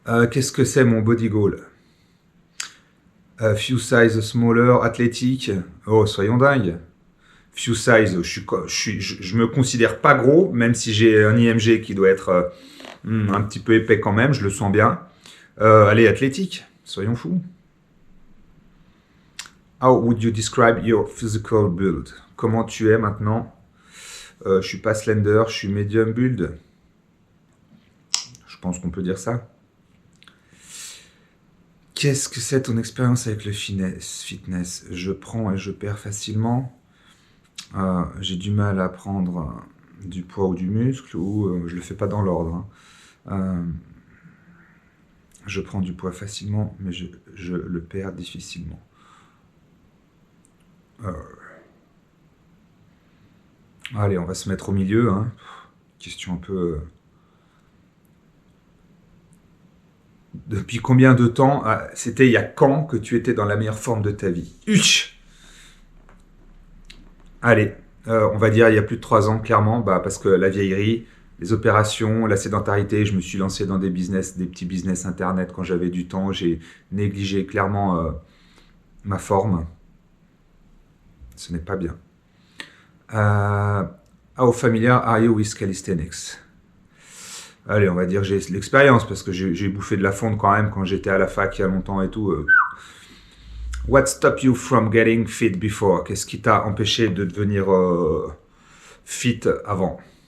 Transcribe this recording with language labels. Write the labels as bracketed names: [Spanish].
[French] Qu'est-ce que c'est mon body goal? [English] Few size smaller, [French] athlétique. Oh, soyons dingues. Few size, je me considère pas gros, même si j'ai un IMG qui doit être un petit peu épais quand même, je le sens bien. Allez, athlétique, soyons fous. [English] How would you describe your physical build? [French] Comment tu es maintenant? Je suis pas slender, je suis medium build. Je pense qu'on peut dire ça. Qu'est-ce que c'est ton expérience avec le fitness? Je prends et je perds facilement. J'ai du mal à prendre du poids ou du muscle, ou je le fais pas dans l'ordre. Hein. Je prends du poids facilement, mais je le perds difficilement. Allez, on va se mettre au milieu. Hein. Question un peu... Depuis combien de temps, c'était il y a quand que tu étais dans la meilleure forme de ta vie? Allez, on va dire il y a plus de 3 ans, clairement, parce que la vieillerie, les opérations, la sédentarité, je me suis lancé dans des petits business internet quand j'avais du temps, j'ai négligé clairement ma forme. Ce n'est pas bien. [English] How familiar are you with calisthenics? [French] Allez, on va dire j'ai l'expérience parce que j'ai bouffé de la fonte quand même quand j'étais à la fac il y a longtemps et tout. [English] What stopped you from getting fit before? [French] Qu'est-ce qui t'a empêché de devenir fit avant?